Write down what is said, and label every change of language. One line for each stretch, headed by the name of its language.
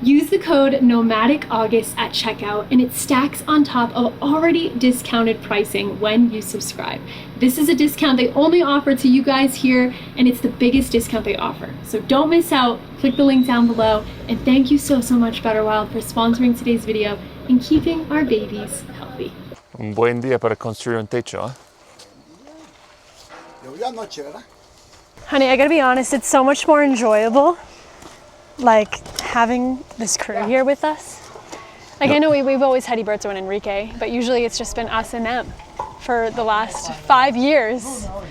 English: Use the code NOMADICAugust at checkout, and it stacks on top of already discounted pricing when you subscribe. This is a discount they only offer to you guys here, and it's the biggest discount they offer. So don't miss out. Click the link down below. And thank you so much, Better Wild, for sponsoring today's video and keeping our babies healthy.
Spanish: Un buen día para construir un techo, ¿eh? Llovió anoche, ¿verdad?
English: Honey, I gotta be honest, it's so much more enjoyable, like, having this crew here with us. Like, I know we've always had Iberto and Enrique, but usually it's just been us and them for the last 5 years.